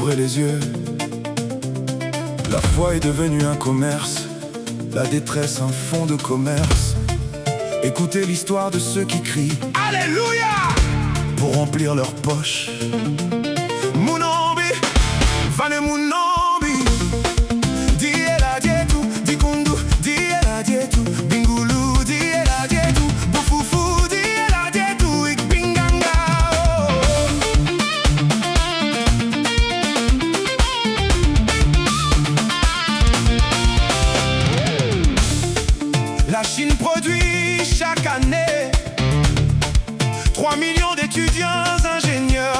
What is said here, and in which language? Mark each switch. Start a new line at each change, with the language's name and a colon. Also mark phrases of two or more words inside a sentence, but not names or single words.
French: mes yeux. La foi est devenue un commerce, la détresse un fonds de commerce. Écoutez l'histoire de ceux qui crient Alléluia pour remplir leurs poches.
Luba-Lulua: Munambi, Vane Munambi, Diela Dietu, Dikundu, Diela Dietu, Bingulu, Diela Dietu, Bufufu, Diela Dietu, Ikbinganga.
French: La Chine produit chaque année 3 millions d'étudiants ingénieurs.